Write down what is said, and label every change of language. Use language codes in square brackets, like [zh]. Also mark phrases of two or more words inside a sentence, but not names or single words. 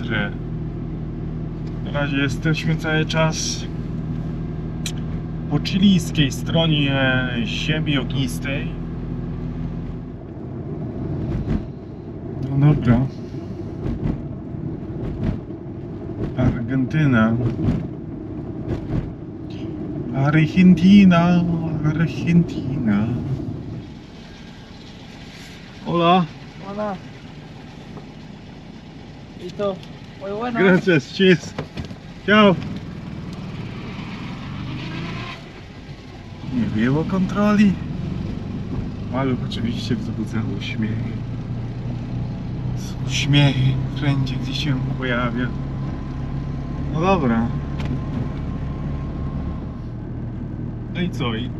[pl] Na razie jesteśmy cały czas po chilijskiej stronie ziemi ognistej. No dobra. Argentyna. [es] Argentina. Hola. Hola. Listo. Muy bueno. Gracias, [pl] cheers. Ciao. Nie było kontroli. Maluch oczywiście wzbudza uśmiechy. Uśmiechy wszędzie, gdzie się pojawia. No dobra. No i co?